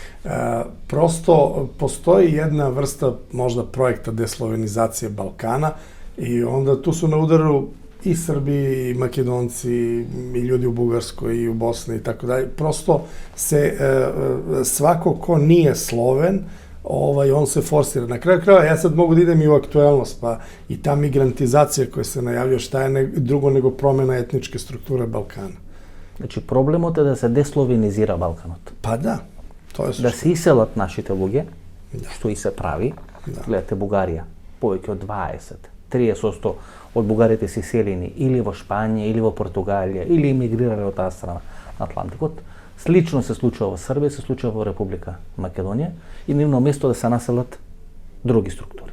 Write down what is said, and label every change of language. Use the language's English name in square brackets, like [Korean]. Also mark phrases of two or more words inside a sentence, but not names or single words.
[Serbian] Prosto postoji jedna vrsta možda projekta deslovenizacije Balkana i onda tu su na udaru i Srbi, i Makedonci, i ljudi u Bugarskoj, i u Bosni i tako dalje. Prosto se svako ko nije Sloven, on se forsira. Na kraju krajeva, ja sad mogu da idem i u aktuelnost, pa i ta migrantizacija koja se najavljuje, šta je drugo nego promjena etničke strukture Balkana. [Macedonian] Значи, проблемот е да се десловенизира Балканот. [Serbian] Pa da. [Macedonian] Да се иселат нашите луѓе, што и се прави. Гледате Бугарија, повеќе од 20-30% од бугарите се иселени или во Шпанија, или во Португалија, или емигрирале од таа страна на Атлантикот. Слично се случува во Србија, се случува во Република Македонија и нивно место да се населат други структури.